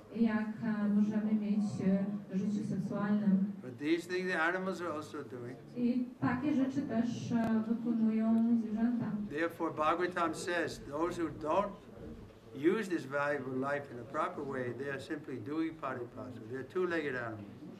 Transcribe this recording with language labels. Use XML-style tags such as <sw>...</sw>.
<pl>Jak możemy mieć życie seksualne.</pl> <en>But these things the animals are also doing.</en> <pl>I takie rzeczy też wykonują zwierzęta.</pl> <en>Therefore, Bhagavatam says those who don't use this valuable life in a proper way, they are simply doing paripasa. They're two-legged animals.</en>